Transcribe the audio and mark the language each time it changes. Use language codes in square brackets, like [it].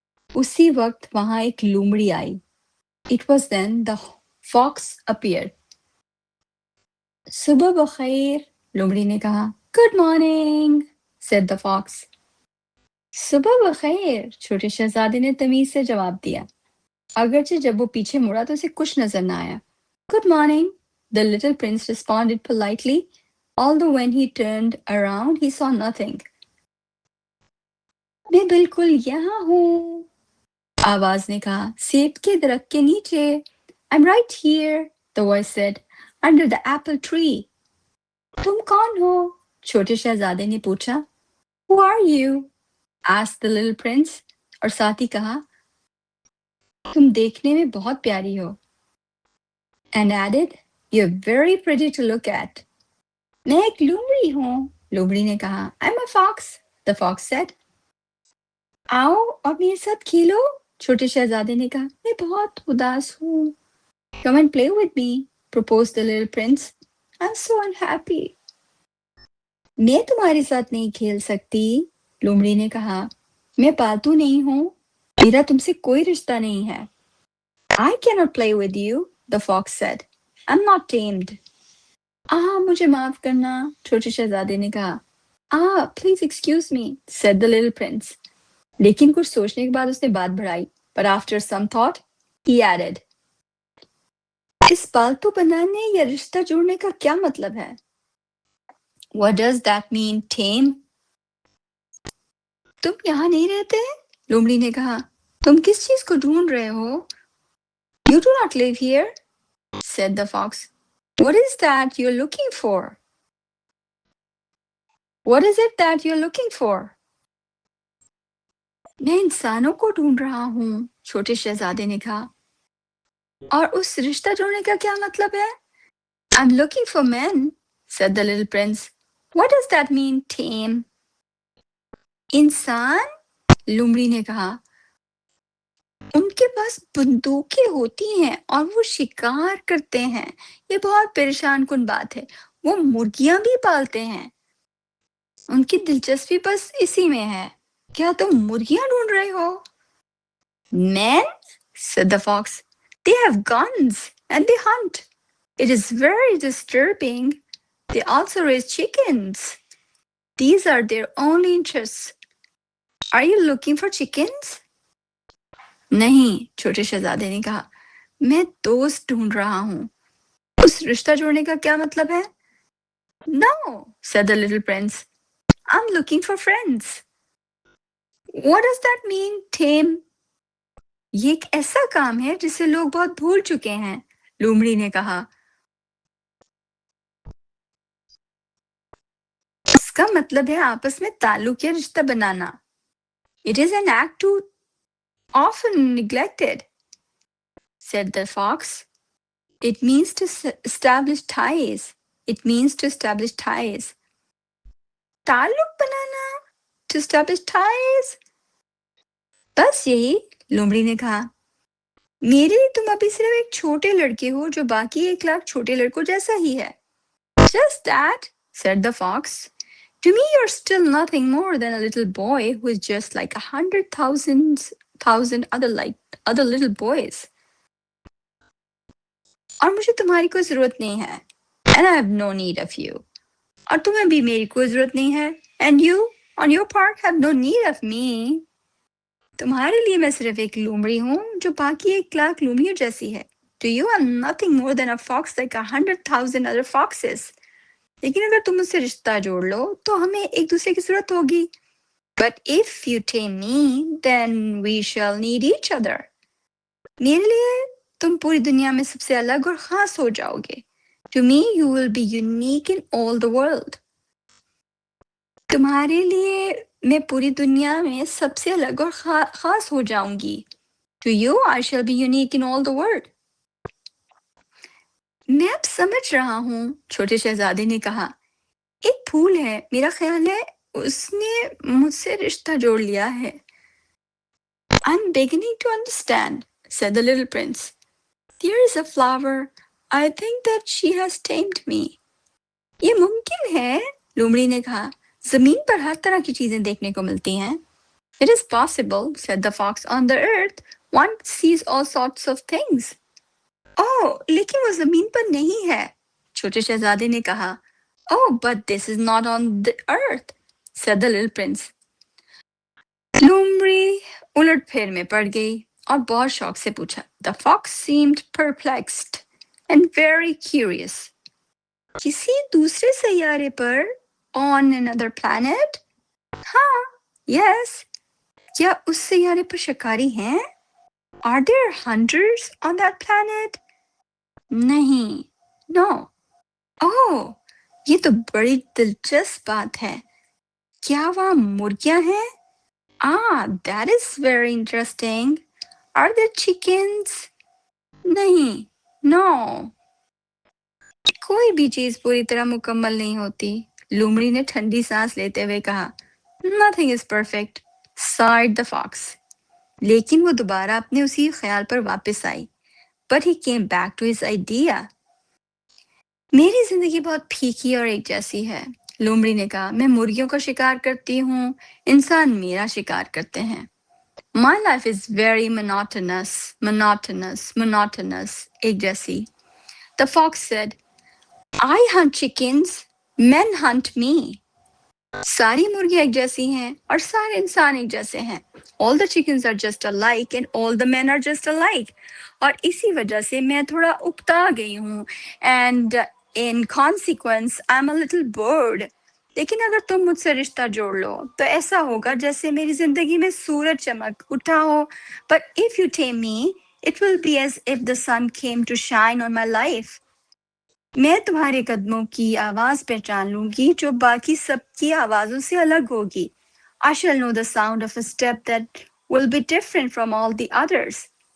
[hi] उसी वक्त वहां एक लोमड़ी आई। [en] It was then the fox appeared. [hi] सुबह बखैर, लोमड़ी ने कहा। [en] Good morning, said the fox. [hi] सुबह बखैर, छोटे शहजादे ने तमीज से जवाब दिया, अगरचे जब वो पीछे मुड़ा तो उसे कुछ नजर ना आया। [en] Good morning, the little prince responded politely, although when he turned around he saw nothing. [hi] मैं बिल्कुल यहाँ हूँ, आवाज ने कहा, सेब के दरख्त के नीचे। [en] I'm right here, the voice said, under the apple tree. [hi] तुम कौन हो? छोटे शहजादे ने पूछा। [en] Who are you? asked the little prince, [hi] और साथ ही कहा, तुम देखने में बहुत प्यारी हो। [en] And added, you're very pretty to look at. [hi] मैं एक लोमड़ी हूँ, लोमड़ी ने कहा। [en] I'm a fox, the fox said. [hi] आओ और मेरे साथ खेलो, छोटे शहजादे ने कहा। मैं बहुत उदास हूँ। [en] Come and play with me, proposed the little prince. I'm so unhappy. [hi] मैं तुम्हारे साथ नहीं खेल सकती, लोमड़ी ने कहा। मैं पालतू नहीं हूँ, मेरा तुमसे कोई रिश्ता नहीं है। [en] I cannot play with you, the fox said. I'm not tamed. [hi] मुझे माफ करना, छोटे शहजादे ने कहा। [en] Please excuse me, said the little prince. [hi] लेकिन कुछ सोचने के बाद उसने बात बढ़ाई। [en] But after some thought, he added, [hi] इस पालतू बनाने या रिश्ता जोड़ने का क्या मतलब है? [en] What does that mean, tame? [hi] तुम यहाँ नहीं रहते? लोमड़ी ने कहा। तुम किस चीज को ढूंढ रहे हो? [en] You do not live here, said the fox. What is that you're looking for? What is it that you're looking for? [hi] मैं इंसानों को ढूंढ रहा हूँ, छोटे शहजादे ने कहा। और उस रिश्ता जोड़ने का क्या मतलब है? [en] I'm looking for men, said the little prince. What does that mean, tame? [hi] इंसान? लोमड़ी ने कहा। उनके पास बंदूकें होती हैं और वो शिकार करते हैं। ये बहुत परेशान कुन बात है। वो मुर्गियां भी पालते हैं। उनकी दिलचस्पी बस इसी में है। क्या तुम मुर्गियां ढूंढ रहे हो? [en] Men, said the fox. They have guns and they hunt. It is very disturbing. They also raise chickens. These are their only interests. Are you looking for chickens? [hi] नहीं, छोटे शहजादे ने कहा। मैं दोस्त ढूंढ रहा हूँ। उस रिश्ता जोड़ने का क्या मतलब है? [en] No, said the little prince. I'm looking for friends. What does that mean, tame? [hi] ये एक ऐसा काम है जिसे लोग बहुत भूल चुके हैं, लोमड़ी ने कहा। इसका मतलब है आपस में ताल्लुक या रिश्ता बनाना। [en] It is an act too often neglected, said the fox. It means to establish ties. It means to establish ties. [hi] ताल्लुक बनाना, [en] to establish ties. [hi] बस यही, लोमड़ी ने कहा। मेरे लिए तुम अभी सिर्फ एक छोटे लड़के हो जो बाकी 1 लाख छोटे लड़कों जैसा ही है। [en] Just that, said the fox. To me, you're still nothing more than a little boy who is just like 100,000 other little boys. [hi] और मुझे तुम्हारी कोई जरूरत नहीं है। [en] And I have no need of you. [hi] और तुम्हें भी मेरी कोई जरूरत नहीं है। [en] And you, on your part, have no need of me. [hi] तुम्हारे लिए मैं सिर्फ एक लोमड़ी हूँ जो बाकी 1 लाख लोमड़ियों जैसी है। [en] To you, I'm nothing more than a fox like 100,000 other foxes. [hi] लेकिन अगर तुम मुझसे रिश्ता जोड़ लो तो हमें एक दूसरे की जरूरत होगी। [en] But if you tame me, then we shall need each other. [hi] मेरे लिए तुम पूरी दुनिया में सबसे अलग और खास हो जाओगे। [en] To me, you will be unique in all the world. [hi] तुम्हारे लिए मैं पूरी दुनिया में सबसे अलग और खास हो जाऊंगी। [en] To you, I shall be unique in all the world. [hi] मैं अब समझ रहा हूँ, छोटे शहजादे ने कहा। एक फूल है, मेरा ख्याल है उसने मुझसे रिश्ता जोड़ लिया है। [en] I'm beginning to understand, said the little prince. There is a flower. I think that she has tamed me. [hi] ये मुमकिन है, लोमड़ी ने कहा। जमीन पर हर तरह की चीजें देखने को मिलती हैं। [en] It is possible, said the fox. On the earth, one sees all sorts of things. [hi] Oh, लेकिन वो जमीन पर नहीं है, छोटे शहजादे ने कहा। [en] Oh, but this is not on the earth, said the little prince. [hi] लोमड़ी उलट-फेर में पड़ गई और बहुत शौक से पूछा। [en] The fox seemed perplexed and very curious. [hi] किसी दूसरे सैयारे पर? [en] On another planet? [hi] हाँ, [en] yes. [hi] क्या उस सैयारे पर शिकारी हैं? [en] Are there hunters on that planet? [hi] नहीं, [en] no. [hi] Oh, ये तो बड़ी दिलचस्प बात है। क्या वहाँ मुर्गियां हैं? [en] Ah, that is very interesting. Are there chickens? [hi] नहीं, [en] no. [hi] कोई भी चीज पूरी तरह मुकम्मल नहीं होती, लोमड़ी ने ठंडी सांस लेते हुए कहा। [en] Nothing is perfect, sighed the fox. [hi] लेकिन वो दोबारा अपने उसी ख्याल पर वापस आई। [en] But he came back to his idea. [hi] मेरी जिंदगी बहुत फीकी और एक जैसी है, लोमड़ी ने कहा। मैं मुर्गियों का शिकार करती हूँ, इंसान मेरा शिकार करते हैं। [en] My life is very monotonous, monotonous, monotonous, [hi] एक जैसी। [en] The fox said, I hunt chickens, men hunt me. [hi] सारी मुर्गियां एक जैसी हैं और सारे इंसान एक जैसे हैं। [en] All the chickens are just alike and all the men are just alike. [hi] और इसी वजह से मैं थोड़ा उकता गई हूँ। [en] And in consequence, I'm a little bored. [hi] लेकिन अगर तुम मुझसे रिश्ता जोड़ लो तो ऐसा होगा जैसे मेरी जिंदगी में सूरज चमक उठा हो। [en] But if you tame me, it will be as if the sun came to shine on my life. [hi] मैं तुम्हारे कदमों की आवाज पहचान लूंगी जो बाकी सबकी आवाजों से अलग होगी। [en] I shall know the sound of a step that will be different from all the others.